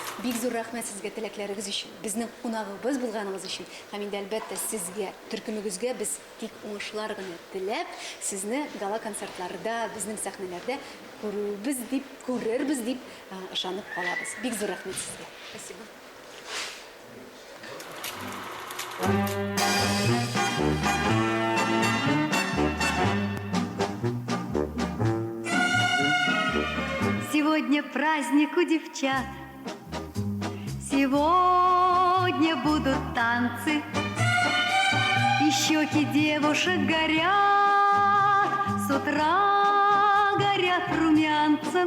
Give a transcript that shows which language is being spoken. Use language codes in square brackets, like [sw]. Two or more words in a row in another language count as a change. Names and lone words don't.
[tt] Бик зур рәхмәт сезгә теләкләрегез өчен, безнең кунагыбыз булганыгыз өчен. Һәм инде әлбәттә сезгә, төркемегезгә без тик уңышлар гына теләп, сезне гала концертларда, безнең сәхнәләрдә күрербез дип ышанып калабыз. Бик зур рәхмәт сезгә. Спасибо. [ru] Сегодня праздник у девчат, сегодня будут танцы, и щеки девушек горят, с утра горят румянцем.